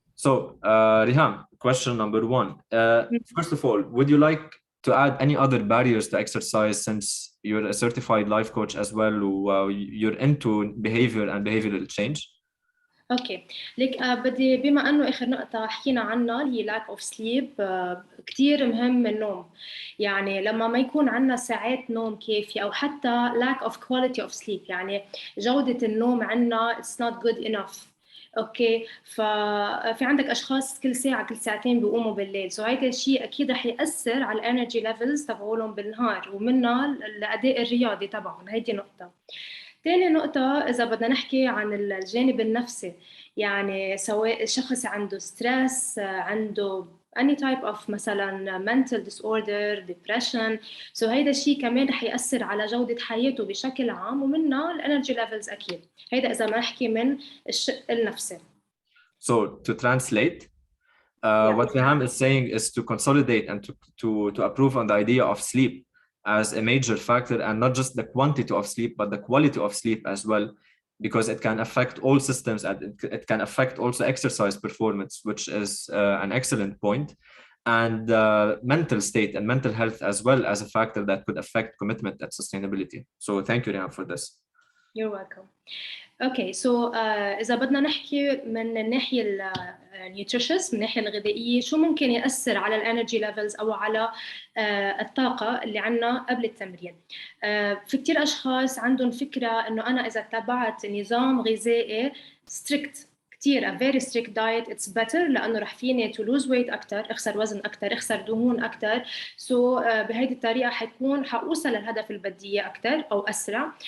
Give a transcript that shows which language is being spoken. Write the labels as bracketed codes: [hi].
[en] So, Riham, question number one. First of all, would you like to add any other barriers to exercise since you're a certified life coach as well, you're into behavior and behavioral change? [ar] اوكي ليك بدي بما انه اخر نقطه حكينا عنها اللي هي [en] lack of sleep، [ar] كثير مهم النوم. يعني لما ما يكون عندنا ساعات نوم كافيه او حتى [en] lack of quality of sleep، [ar] يعني جوده النوم عندنا [en] it's not good enough. [ar] اوكي، ففي عندك اشخاص كل ساعه كل ساعتين بيقوموا بالليل، سو هيدا الشيء اكيد رح ياثر على الانرجي ليفلز تبعولهم بالنهار ومنها الاداء الرياضي تبعهم. هيدي نقطه. تاني نقطة إذا بدنا نحكي عن الجانب النفسي، يعني سواء شخص عنده ستريس، عنده [en] any type of [ar] مثلا mental disorder, depression، so هيدا الشيء كمان رح يأثر على جودة حياته بشكل عام ومنها الانرجي ليفلز أكيد. هيدا إذا ما نحكي من الشق النفسي. [en] So to translate, what Riham is saying is to consolidate and to approve on the idea of sleep as a major factor, and not just the quantity of sleep, but the quality of sleep as well, because it can affect all systems and it can affect also exercise performance, which is an excellent point, and mental state and mental health as well as a factor that could affect commitment and sustainability. So thank you, Riham, for this. You're welcome. [ar] اوكي سو اذا بدنا نحكي من الناحيه النيوتريشس، من الناحيه الغذائيه، شو ممكن ياثر على الانرجي ليفلز او على الطاقه اللي عندنا قبل التمرين. في كثير اشخاص عندهم فكره انه انا اذا اتبعت نظام غذائي ستريكت كثير [en] a very strict diet it's better [ar] لانه رح فيني [en] to lose weight [ar] اكثر، اخسر وزن اكثر، اخسر دهون اكثر، سو بهيدي الطريقه حوصل للهدف اللي بدي اياه اكثر او اسرع.